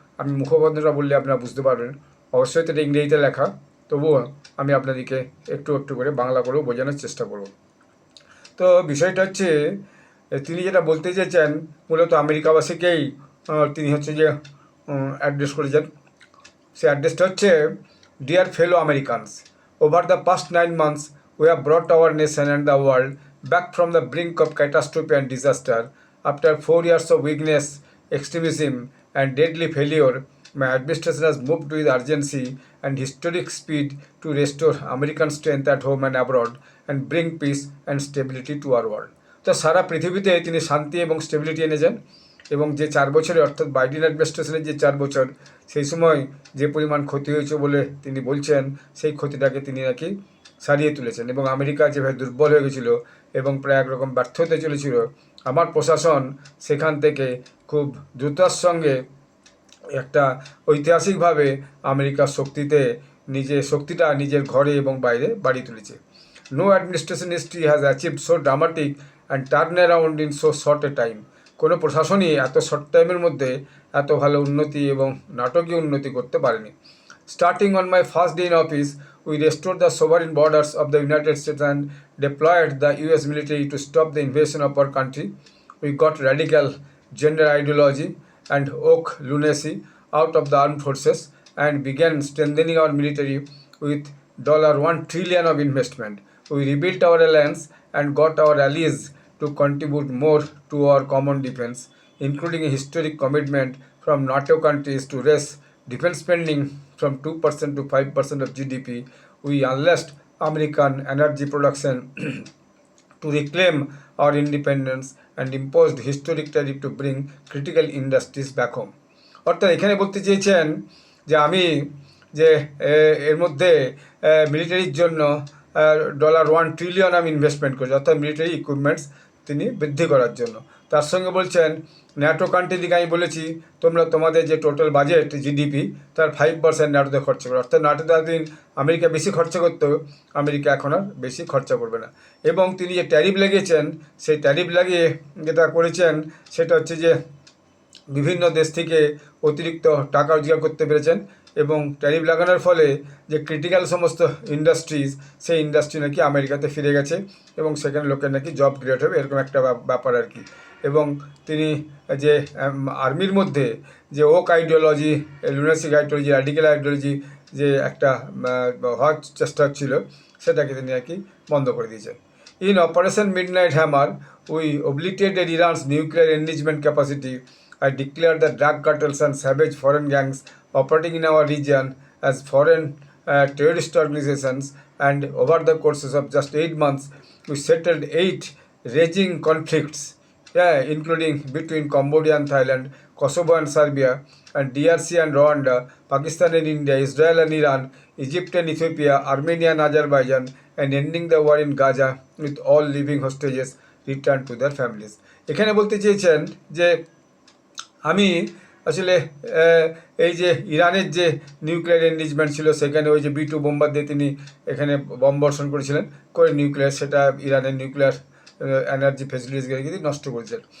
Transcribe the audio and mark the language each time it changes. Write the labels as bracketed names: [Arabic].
[Bangla] আমি মুখবন্ধটা বললে আপনারা বুঝতে পারবেন। অবশ্যই তো এটা ইংরেজিতে লেখা, তবুও আমি আপনাদেরকে একটু একটু করে বাংলা করেও বোঝানোর চেষ্টা করব। তো বিষয়টা হচ্ছে, তিনি যেটা বলতে চেয়েছেন মূলত আমেরিকাবাসীকেই তিনি হচ্ছে যে অ্যাড্রেস করেছেন। সে অ্যাড্রেসটা হচ্ছে, [English] Dear fellow Americans, over the past 9 months we have brought our nation and the world back from the brink of catastrophe and disaster. After 4 years of weakness, extremism and deadly failure, my administration has moved with urgency and historic speed to restore American strength at home and abroad and bring peace and stability to our world. [Bangla] তো সারা পৃথিবীতে তিনি শান্তি এবং stability এনেছেন, এবং যে 4 বছরে অর্থাৎ বাইডেন অ্যাডমিনিস্ট্রেশনের যে 4 বছর, সেই সময় যে পরিমাণ ক্ষতি হয়েছে বলে তিনি বলছেন, সেই ক্ষতিটাকে তিনি নাকি সারিয়ে তুলেছেন। এবং আমেরিকা যেভাবে দুর্বল হয়ে গেছিল এবং প্রায় একরকম ব্যর্থ হতে চলেছিল, আমার প্রশাসন সেখান থেকে খুব দ্রুততার সঙ্গে একটা ঐতিহাসিকভাবে আমেরিকার শক্তিটা নিজের ঘরে এবং বাইরে বাড়িয়ে তুলেছে। [English] No administration history has achieved so dramatic and turn around in so short a time. [Bangla] কোনো প্রশাসনই এত শর্ট টাইমের মধ্যে এত ভালো উন্নতি এবং নাটকীয় উন্নতি করতে পারেনি। [English] Starting on my first day in office, we restored the sovereign borders of the United States and deployed the US military to stop the invasion of our country. We got radical gender ideology and woke lunacy out of the armed forces and began strengthening our military with $1 trillion of investment. We rebuilt our alliance and got our allies to contribute more to our common defense, including a historic commitment from NATO countries to raise defense spending from 2% to 5% of GDP. We unleashed American energy production to reclaim our independence and imposed historic tariff to bring critical industries back home. [Bangla] অর্থাৎ এখানে বলতে চেয়েছেন যে আমি যে এর মধ্যে মিলিটারির জন্য $1 ট্রিলিয়ন আমি ইনভেস্টমেন্ট করেছি, অর্থাৎ মিলিটারি ইকুইপমেন্টস তিনি বৃদ্ধি করার জন্য। তার সঙ্গে বলছেন ন্যাটো কান্ট্রি দিকে আমি বলেছি তোমরা তোমাদের যে টোটাল বাজেট জিডিপি তার 5% ন্যাটোতে খরচা করো, অর্থাৎ ন্যাটোতে এতদিন আমেরিকা বেশি খরচা করতো, আমেরিকা এখন আর বেশি খরচা করবে না। এবং তিনি যে ট্যারিফ লাগিয়েছেন সেই ট্যারিফ লাগিয়ে যেটা করেছেন সেটা হচ্ছে যে বিভিন্ন দেশ থেকে অতিরিক্ত টাকা রোজগার করতে পেরেছেন এবং ট্যারিফ লাগানোর ফলে যে ক্রিটিক্যাল সমস্ত ইন্ডাস্ট্রিজ সেই ইন্ডাস্ট্রি নাকি আমেরিকাতে ফিরে গেছে এবং সেখানে লোকের নাকি জব ক্রিয়েট হবে, এরকম একটা ব্যাপার আর কি। এবং তিনি যে আর্মির মধ্যে যে okay ideology, লুনাসিক ideology, radical ideology যে একটা হওয়ার চেষ্টা ছিল সেটাকে তিনি নাকি বন্ধ করে দিয়েছেন। [English] In Operation Midnight Hammer we obliterated Iran's nuclear enrichment capacity. I declare that drug cartels and savage foreign gangs operating in our region as foreign terrorist organizations, and over the courses of just 8 months, we settled 8 raging conflicts, including between Cambodia and Thailand, Kosovo and Serbia, and DRC and Rwanda, Pakistan and India, Israel and Iran, Egypt and Ethiopia, Armenia and Azerbaijan, and ending the war in Gaza with all living hostages returned to their families. [Bangla] এখানে বলতে চেয়েছেন যে আমি আসলে এই যে ইরানের যে নিউক্লিয়ার এনরিচমেন্ট ছিল সেখানে ওই যে B2 বোম্বার দিয়ে তিনি এখানে বম্ব বর্ষণ করেছিলেন করে নিউক্লিয়ার, সেটা ইরানের নিউক্লিয়ার এনার্জি ফেসিলিটিসকে কিন্তু নষ্ট করেছেন।